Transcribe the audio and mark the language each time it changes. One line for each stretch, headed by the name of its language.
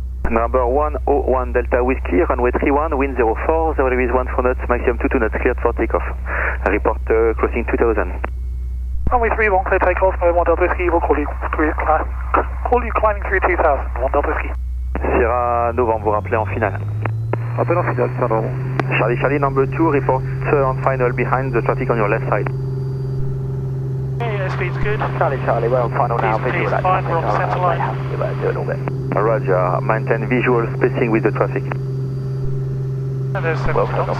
English: Number 101 Delta Whiskey, runway 31, wind 04, 0 degrees 1 knots, maximum 22 knots, cleared for takeoff. Report crossing 2000. Runway 31, clear takeoff, November 1 Delta Whiskey, we'll call you climbing through 2000, 1 Delta Whiskey.
French: Sierra Novembre, vous rappelez en finale. Appel en finale, Sierra Novembre.
English: Charlie, Charlie, number 2, report on final behind the traffic on your left side. Yeah, speed's good. Charlie, Charlie, we're on final now. Please, fine, we're on the centre line. Do a little bit. Roger, maintain visual spacing with the traffic. And there's 7 knots.